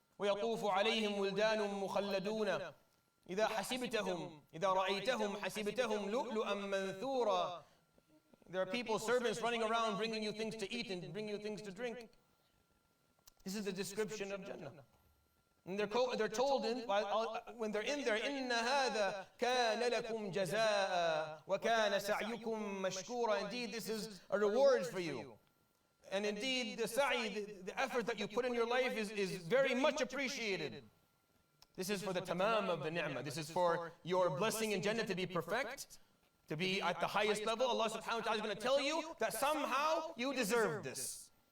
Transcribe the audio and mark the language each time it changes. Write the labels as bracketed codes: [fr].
[ar] ويطوف عليهم ولدان مخلدون إذا حسبتهم إذا رأيتهم حسبتهم لؤلؤا منثورا. [en] There are people, servants running around bringing you things to eat and bringing you things to drink. This is the description of Jannah. And they're told when they're in there, [ar] إِنَّ هَذَا كَانَ لَكُمْ جَزَاءً وَكَانَ سَعْيُكُمْ مَشْكُورًا. [en] Indeed, this is a reward for you. And indeed, the sa'i, the effort that you put in your life is very much appreciated. This is for the tamam of the ni'mah. This is for your blessing in Jannah to be perfect, to be at the highest level. Allah subhanahu wa ta'ala is going to tell you that somehow you deserve this.